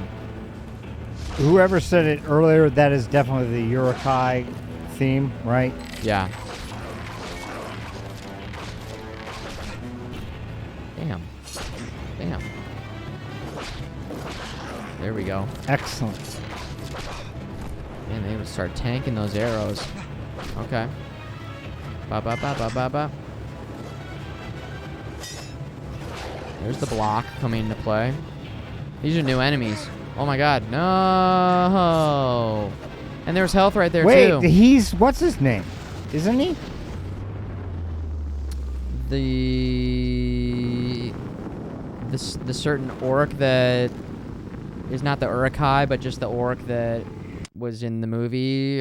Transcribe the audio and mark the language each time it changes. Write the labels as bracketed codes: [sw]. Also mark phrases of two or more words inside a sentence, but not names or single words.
[en] Whoever said it earlier, that is definitely the Urukai theme, right? Yeah. Damn. Damn. There we go. Excellent. Man, they would start tanking those arrows. Okay. Ba ba ba ba ba ba. There's the block coming into play. These are new enemies. Oh my god. No. And there's health right there too. Wait, he's what's his name? Isn't he? The certain orc that is not the Urukai, but just the orc that was in the movie.